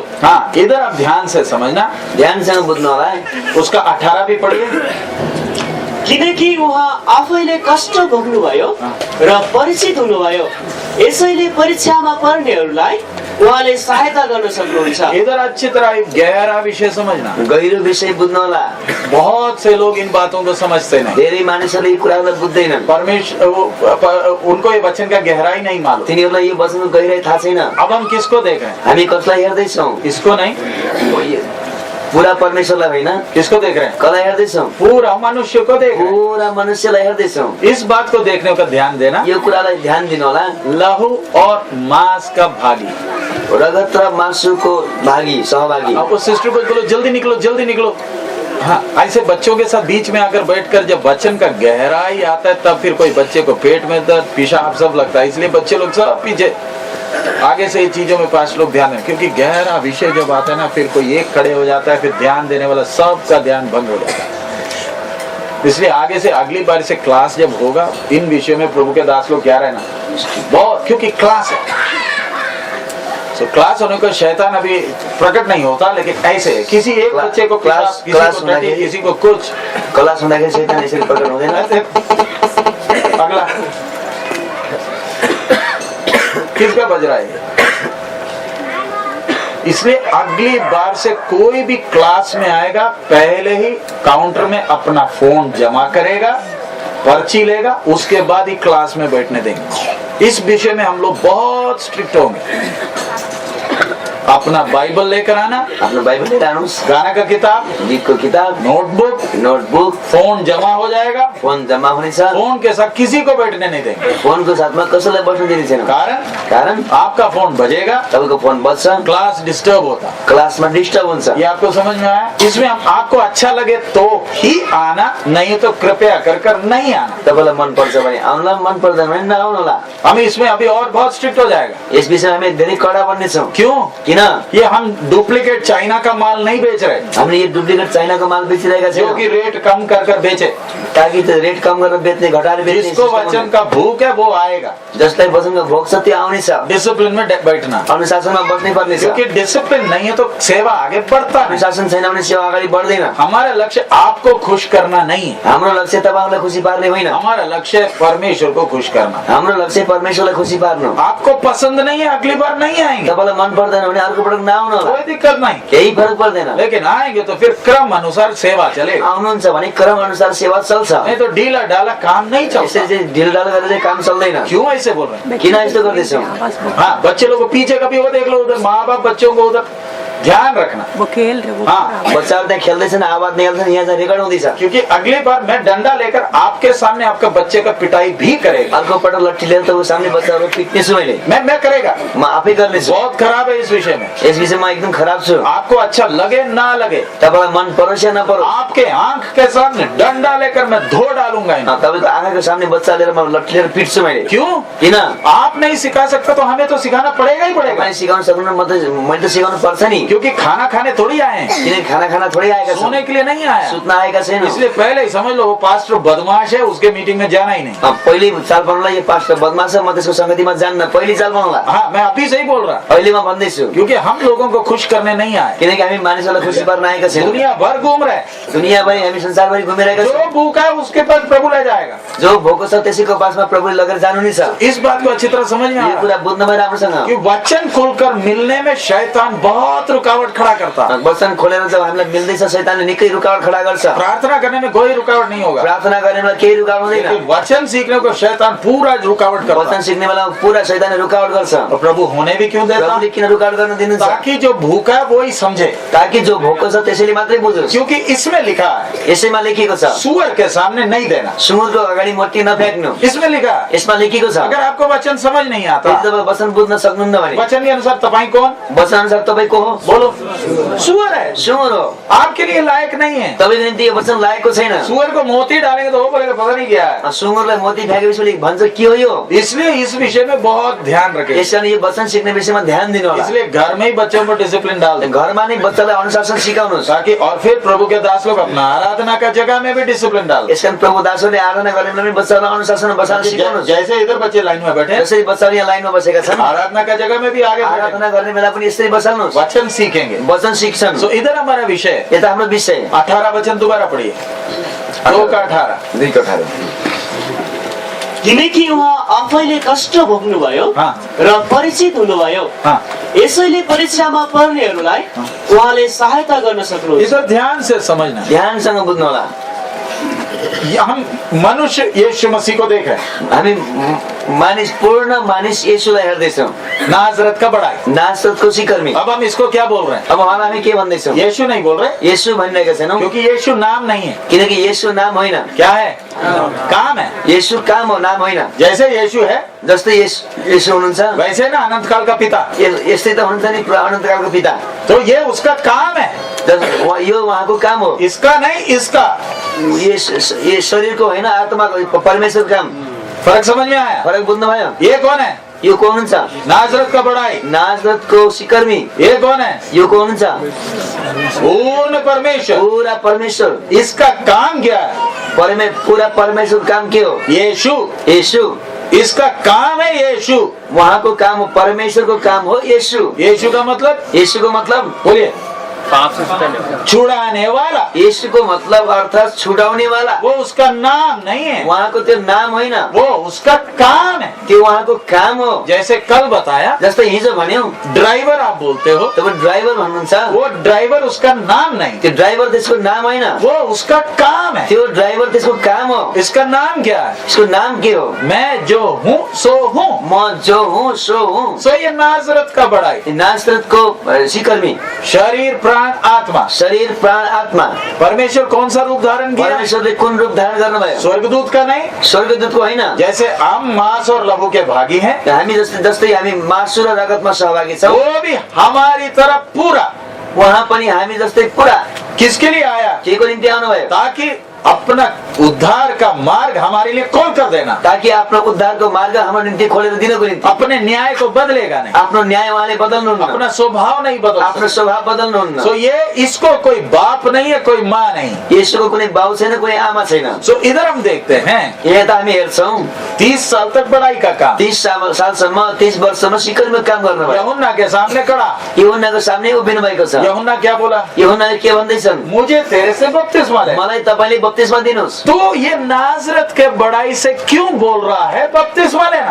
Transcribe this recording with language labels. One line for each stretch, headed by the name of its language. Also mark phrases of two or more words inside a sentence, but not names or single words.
Hindi: हाँ, इधर आप ध्यान से समझना,
Nepali: ध्यानसँग बुझ्नु होला।
Hindi: उसका 18 भी पढ़िए।
Nepali: किनकि उहाँ आफैले कष्ट भोग्नुभयो र परिचित हुनुभयो, यसैले परीक्षामा पर्नेहरूलाई उहाँले सहायता गर्न सक्नुहुन्छ।
Hindi: इधर अच्छी तरह गहरा विषय समझना।
Nepali: गहिरो विषय बुझ्नु होला।
Hindi: बहुत से लोग इन बातों को समझते नहीं।
Nepali: धेरै मानिसहरूले यी कुरालाई बुझ्दैनन्।
Hindi: परमेश्वर उनको ये वचन का गहराई नहीं मालूम।
Nepali: तिनीहरूलाई यो वचनको गहिराई थाहा छैन।
Hindi: अब हम किसको देख रहे हैं?
Nepali: हामी कसलाई हेर्दैछौँ?
Hindi: इसको नहीं,
Nepali: पूरा परमेश्वरलाई होइन,
Hindi: किसको देख रहे हैं?
Nepali: कसलाई हेर्दैछौँ?
Hindi: पूरा मनुष्य को देख रहे हैं।
Nepali: पूरा मनुष्यलाई हेर्दैछौँ।
Hindi: इस बात को देखने का ध्यान देना।
Nepali: यो कुरालाई ध्यान दिनु होला।
Hindi: लहू और मांस का भागी,
Nepali: रगत र मासुको भागी, सहभागी।
Hindi: अब उस सिस्टर को बोलो जल्दी निकलो, जल्दी निकलो। हाँ, ऐसे बच्चों के साथ बीच में आकर बैठकर जब वचन का गहराई आता है तब फिर कोई बच्चे को पेट में दर्द, पेशाब सब लगता है। इसलिए बच्चे लोग सब पीछे, आगे से ये चीजों में पास लोग ध्यान दें, क्योंकि गहरा विषय जब आता है ना, फिर कोई एक खड़े हो जाता है, फिर ध्यान देने वाला सबका ध्यान भंग हो जाता है। इसलिए आगे से अगली बार से क्लास जब होगा इन विषयों में प्रभु के दास लोग क्या रहना बहुत, क्योंकि क्लास है। तो क्लास होने को शैतान अभी प्रकट नहीं होता, लेकिन ऐसे है, किसी एक बच्चे को क्लास, किसी को कुछ
Nepali: क्लास हुँदाखेरि शैतान यसरी प्रकट हुँदैन।
Hindi: अगला किसका बज रहा है? इसलिए अगली बार से कोई भी क्लास में आएगा, पहले ही काउंटर में अपना फोन जमा करेगा, पर्ची लेगा, उसके बाद ही क्लास में बैठने देंगे। इस विषय में हम लोग बहुत स्ट्रिक्ट होंगे। अपना बाइबल लेकर आना,
Nepali: आफ्नो बाइबल लिएर आउनुस्,
Hindi: गाना का किताब,
Nepali: गीतको किताब, नोटबुक,
Hindi: फोन जमा हो जाएगा,
Nepali: फोन जमा हुनेछ।
Hindi: फोन के साथ किसी को बैठने नहीं देंगे।
Nepali: फोनको साथमा कसैलाई बस्न दिने छैन।
Hindi: कारण आपका फोन बजेगा,
Nepali: तपाईको फोन बज्छ,
Hindi: क्लास डिस्टर्ब होता,
Nepali: क्लासमा डिस्टर्ब हुन्छ।
Hindi: ये आपको समझ में आया? इसमें आपको अच्छा लगे तो ही आना, नहीं तो कृपया कर नहीं आना।
Nepali: तपाईलाई मन पर्छ भने आउनुला, मन पर्दैन भने नआउनुला।
Hindi: हम इसमें अभी और बहुत स्ट्रिक्ट हो जाएगा।
Nepali: यस विषयमा हामी धेरै कडा बन्नेछौँ।
Hindi: क्यों?
Nepali: किन?
Hindi: ये हम डुप्लीकेट चाइना का माल नहीं बेच रहे,
Nepali: हामीले यो डुप्लिकेट चाइनाको माल बेचिरहेका
Hindi: जो
Nepali: छौँ
Hindi: कि रेट कम कर बेचे,
Nepali: ताकि त्यो रेट कम गरेर बेच्ने, घटाएर बेच्ने।
Hindi: जिसको वचन का भूख है वो आएगा,
Nepali: जसलाई वचनको भोक छ त्यो आउनेछ।
Hindi: डिसिप्लिन में बैठना,
Nepali: अनुशासनमा बस्नै पर्नेछ।
Hindi: क्योंकि डिसिप्लिन नहीं है तो सेवा आगे बढ़ता है।
Nepali: अनुशासन छैन भने सेवा अगाडि बढ्दैन।
Hindi: हमारा लक्ष्य आपको खुश करना नहीं है,
Nepali: हाम्रो लक्ष्य तपाईलाई खुसी पार्ने होइन।
Hindi: हमारा लक्ष्य परमेश्वर को खुश करना।
Nepali: हाम्रो लक्ष्य परमेश्वरलाई खुसी पार्नु।
Hindi: आपको पसंद नहीं है, अगली बार नहीं आएंगे,
Nepali: तपाईलाई मन पर्दैन भने अर्को पटक नआउनु होला,
Hindi: कोई दिक्कत नहीं,
Nepali: केही फरक पर्दैन।
Hindi: लेकिन आएंगे तो फिर क्रम अनुसार सेवा चलेगा।
Nepali: आउनुहुन्छ भने क्रम अनुसार सेवा चल्छ।
Hindi: नहीं तो ढीला डाला काम नहीं चलता।
Nepali: यसरी चाहिँ ढिलढाल गरेर चाहिँ काम चल्दैन।
Hindi: क्यों ऐसे बोल रहे हैं?
Nepali: किन यस्तो गर्दैछौ?
Hindi: हाँ, बच्चे लोग को पीछे कभी वो देख लो, उधर माँ बाप बच्चों को उधर ध्यान रखना। वो खेल रहे, वो हाँ,
Nepali: बच्चाहरू त्यहाँ खेल्दैछन्, आवाज निकाल्छन्, यहाँ चाहिँ रेकर्ड हुँदैछ।
Hindi: क्योंकि अगली बार मैं डंडा लेकर आपके सामने आपका बच्चे का पिटाई भी करेगा।
Nepali: अर्को पटक लट्ठी लिएर त सामने बच्चाहरू पिट्नेछु मैले,
Hindi: मैं करेगा,
Nepali: म आफै गर्नेछु।
Hindi: बहुत खराब है इस विषय में।
Nepali: यस विषयमा एकदम खराब छु।
Hindi: आपको अच्छा लगे ना लगे,
Nepali: तपाईलाई मन परोस् या नपरोस्,
Hindi: आपके आंख के सामने डंडा लेकर मैं धो डालूंगा इन्हें।
Nepali: तपाईको आँखाको सामने बच्चा लिएर म लट्ठी लिएर पिट्छु मैले।
Hindi: क्यों?
Nepali: किन?
Hindi: आप नहीं सिखा सकते तो हमें तो सिखाना पड़ेगा ही पड़ेगा,
Nepali: तपाईले सिकाउन सक्नुहुन्न, मैले त सिकाउनु पर्छ नि।
Hindi: क्योंकि खाना खाने थोड़ी आए हैं,
Nepali: किन खाना थोड़ी आएका छौँ,
Hindi: सोने के लिए नहीं आया,
Nepali: सुत्न आएका छैन।
Hindi: इसलिए पहले ही समझ लो वो पास्टर बदमाश है, उसके मीटिंग में जाना ही नहीं।
Nepali: पहिले चाल पाउनुलाई यो पास्टर बदमास छ, म त्यसको संगतिमा जान्न, पहिले चाल पाउनुला।
Hindi: हाँ, मैं अभी से ही बोल रहा,
Nepali: अहिले म भन्दैछु,
Hindi: क्योंकि हम लोगों को खुश करने नहीं आए,
Nepali: किनकि हामी मानिसहरूलाई खुसी पार्न आएका छैनौँ।
Hindi: दुनिया भर घूम रहे,
Nepali: दुनियाँभरि हामी संसारभरि घुमिरहेका छौँ।
Hindi: जो भूखा है उसके पास प्रभु ले जाएगा,
Nepali: जो भोको छ त्यसैको पासमा प्रभुले लगेर जानु नि छ।
Hindi: इस बात को अच्छी तरह समझ में आ
Nepali: यो
Hindi: रहा
Nepali: कुरा बुझ्नमा राम्रोसँग,
Hindi: कि वचन खुलकर मिलने में शैतान बहुत रुकावट खड़ा करता।
Nepali: वचन खोलेर जब हामीलाई मिल्दैछ शैतानले निकै रुकावट खडा गर्छ।
Hindi: प्रार्थना करने में कोई रुकावट नहीं होगा,
Nepali: प्रार्थना गर्नेमा केही रुकावट हुँदैन।
Hindi: लेकिन वचन सीखने को शैतान पूरा रुकावट करता
Nepali: वचन
Hindi: है।
Nepali: सिक्ने बेलामा पुरा शैतानले रुकावट गर्छ।
Hindi: और प्रभु होने भी क्यों देता?
Nepali: प्रभुले किन रुकावट गर्न दिनुहुन्छ?
Hindi: ताकि जो भूखा है वो ही समझे,
Nepali: ताकि जो भोको छ त्यसैले मात्रै बुझोस्।
Hindi: क्योंकि इसमें लिखा है
Nepali: यसैमा लेखिएको छ,
Hindi: सुअर के सामने नहीं देना।
Nepali: सुँगुरको अगाडि मोती नफ्याँक्नु।
Hindi: इसमें लिखा है।
Nepali: यसमा लेखिएको छ।
Hindi: अगर आपको वचन समझ नहीं आता,
Nepali: यदि तपाईँ वचन बुझ्न सक्नुहुन्न भने
Hindi: वचन के अनुसार तपाई कौन?
Nepali: वचन अनुसार तपाईँ को हो?
Hindi: बोलो। सुअर है,
Nepali: सुँगुर हो।
Hindi: आपके लिए लायक नहीं है।
Nepali: तपाईँको निम्ति यो वचन लागेको छैन।
Hindi: सुअर को मोती डालेंगे तो वो बोलेगा पता नहीं क्या है।
Nepali: सुँगुरलाई मोती फ्याँकेपछि भन्छ के हो यो?
Hindi: इसलिए इस विषय में बहुत ध्यान रखें।
Nepali: यसकारण यो वचन सिक्ने विषयमा ध्यान दिनु होला।
Hindi: इसलिए घर में ही बच्चों को डिसिप्लिन डाल दें,
Nepali: घरमा नै बच्चालाई अनुशासन सिकाउनुहोस्।
Hindi: ताकि और फिर प्रभु के दास लोग अपना आराधना का जगह में भी डिसिप्लिन डाल दें।
Nepali: यसकारण प्रभु दासहरूले आराधना गर्ने बेलामा बच्चालाई अनुशासन बसाल्न सिकाउनुहोस्।
Hindi: जैसे इधर बच्चे लाइन में बैठे,
Nepali: जसरी बच्चाहरू यहाँ लाइनमा बसेका छन्,
Hindi: आराधना का जगह में भी आगे बैठे,
Nepali: आराधना गर्ने बेला पनि यसरी बसाल्नुहोस्।
Hindi: वचन सीखेंगे।
Nepali: वचन सिक्छन्।
Hindi: सो इधर हमारा विषय
Nepali: यता हाम्रो विषय
Hindi: 18 वचन दोबारा पढ़िए। 2:18।
Nepali: 2:18। किनकि उहाँ आफैले कष्ट भोग्नुभयो
Hindi: हाँ।
Nepali: र परिचित हुनुभयो,
Hindi: हाँ,
Nepali: यसैले परीक्षामा पर्नेहरूलाई उहाँले सहायता गर्न सक्नुहुन्छ।
Hindi: इधर ध्यान से समझना।
Nepali: ध्यानसँग बुझ्नु होला।
Hindi: हम मनुष्य यीशु मसीह को देखें,
Nepali: हामी मानिस पूर्ण मानिस येशूलाई हेर्दैछौँ।
Hindi: नाजरत का बड़ाई।
Nepali: नासरतको सिकर्मी।
Hindi: अब हम इसको क्या बोल रहे हैं?
Nepali: अब हामी के भन्दैछौँ?
Hindi: यीशु नहीं बोल रहे,
Nepali: येशू भनिरहेका छैनौँ,
Hindi: क्योंकि यीशु नाम नहीं है।
Nepali: किनकि येशू नाम होइन।
Hindi: क्या है? काम है।
Nepali: येशू काम हो, नाम होइन।
Hindi: जैसे यीशु है
Nepali: जस्तै येशू हुनुहुन्छ,
Hindi: वैसे ना अनंत काल का पिता,
Nepali: यस्तै त हुनुहुन्छ नि अनन्तकालको पिता।
Hindi: तो ये उसका काम है,
Nepali: यो उहाँको काम हो।
Hindi: इसका नहीं, इसका।
Nepali: ये शरीरको होइन, आत्माको, परमेश्वरको काम।
Hindi: फर्क समझ में आया?
Nepali: फरक बुझ्नुभयो?
Hindi: ये कौन है?
Nepali: यो को हुनुहुन्छ?
Hindi: नाजरत का बड़ाई।
Nepali: नाजरतको सिकर्मी।
Hindi: ये कौन है?
Nepali: यो को हुनुहुन्छ?
Hindi: पूर्ण परमेश्वर।
Nepali: पूरा परमेश्वर।
Hindi: इसका काम क्या है?
Nepali: पूरा परमेश्वर काम के हो?
Hindi: यीशु।
Nepali: येशू।
Hindi: इसका काम है यीशु।
Nepali: उहाँको काम हो, परमेश्वरको काम हो येशू।
Hindi: यीशु का मतलब?
Nepali: येशूको मतलब
Hindi: बोलिए। छुड़ाने वाला।
Nepali: येशूको मतलब अर्थात छुडाउने वाला।
Hindi: वो उसका नाम नहीं है,
Nepali: उहाँको त्यो नाम होइन,
Hindi: वो उसका काम है।
Nepali: त्यो उहाँको काम हो।
Hindi: जैसे कल बताया,
Nepali: जस्तै हिजो भन्यौ,
Hindi: ड्राइवर आप बोलते हो,
Nepali: तपाईँ ड्राइभर भन्नुहुन्छ,
Hindi: वो ड्राइवर उसका नाम नहीं,
Nepali: त्यो ड्राइभर त्यसको नाम होइन,
Hindi: वो उसका काम है।
Nepali: त्यो ड्राइभर त्यसको काम हो।
Hindi: इसका नाम क्या है?
Nepali: यसको नाम के हो?
Hindi: मैं जो हूँ सो हूँ।
Nepali: म जो हुँ सो हुँ।
Hindi: सो ये नाजरत का बड़ाई।
Nepali: नासरतको सिकर्मी।
Hindi: शरीर प्राण आत्मा।
Nepali: शरीर प्राण आत्मा।
Hindi: परमेश्वर कौन सा रूप धारण किया?
Nepali: परमेश्वरले कुन रूप धारण गर्नुभयो?
Hindi: स्वर्गदूत का नहीं,
Nepali: स्वर्गदूतको होइन।
Hindi: जैसे हम मांस और लहू के भागी हैं,
Nepali: हामी जस्तै हामी मासु र रगतमा सहभागी छौँ,
Hindi: वो भी हमारी तरफ पूरा।
Nepali: उहाँ पनि हामी जस्तै पुरा।
Hindi: किसके लिए आया?
Nepali: के को निम्ति आउनुभयो?
Hindi: ताकि अपना उद्धार का मार्ग हमारे लिए खोल कर देना,
Nepali: ताकि आफ्नो उद्धारको मार्ग हाम्रो निम्ति खोलेर दिनको निम्ति।
Hindi: अपने न्याय को बदलेगा नहीं,
Nepali: आफ्नो न्याय उहाँले बदल्नुहुन्न,
Hindi: अपना स्वभाव नहीं बदल
Nepali: आफ्नो स्वभाव बदल्नुहुन्न।
Hindi: सो ये इसको कोई बाप नहीं है, कोई माँ नहीं।
Nepali: येशूको कुनै बाउ छैन, कुनै आमा छैन।
Hindi: सो इधर हम देखते हैं
Nepali: यहाँ त हामी हेर्छौँ
Hindi: 30 साल तक बड़ाई का काम
Nepali: 30 सालसम्म 30 वर्षसम्म सिकरमा काम गर्नुभयो।
Hindi: यूहन्ना के सामने खड़ा।
Nepali: यूहन्नाको सामने उभिनु भएको छ।
Hindi: यूहन्ना क्या बोला?
Nepali: यूहन्नाले के भन्दैछन्?
Hindi: मुझे तेरे से बपतिस्मा ले।
Nepali: मलाई तपाईले बप्तिस्मा दिनुहोस्।
Hindi: तो ये नाजरत के बड़ाई से क्यों बोल रहा है बपतिस्मा लेना?